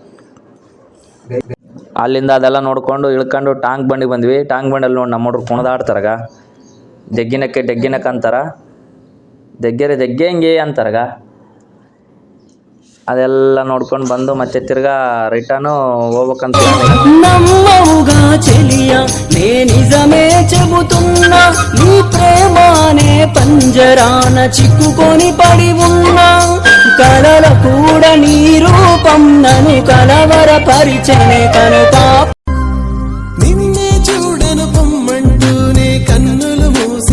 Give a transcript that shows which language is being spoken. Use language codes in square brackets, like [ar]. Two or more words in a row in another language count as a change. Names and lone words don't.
[kn] ಅಲ್ಲಿಂದ ಅದೆಲ್ಲ ನೋಡ್ಕೊಂಡು ಇಳ್ಕೊಂಡು ಟಾಂಗ್ ಬಂಡಿಗೆ ಬಂದ್ವಿ. ಟಾಂಗ್ ಬಂಡಲ್ಲಿ ನೋಡಿ ನಮ್ಮ ಹುಡುಗರು ಕುಣಿದಾಡ್ತಾರಾಗ. ಡೆಗ್ಗಿನಕ್ಕೆ ಅಂತಾರ, ದೆಗ್ಗೆ ಹಿಂಗೆ ಅಂತಾರಗ. ಅದೆಲ್ಲ ನೋಡ್ಕೊಂಡು ಬಂದು ಮತ್ತೆ ತಿರ್ಗಾ ರಿಟರ್ನು ಹೋಗ್ಬೇಕಂತ. [te] నమ్మవుగా చెలియా నే నిజమే చెబుతున్నా నీ ప్రేమానే పంజరాన చిక్కుకొని పడి ఉన్నా కలల కూడా నీ రూపం నన్ను కలవరపరిచనే కనుపా నిన్నే చూడను పొమ్మంటూనే కన్నులు మూసి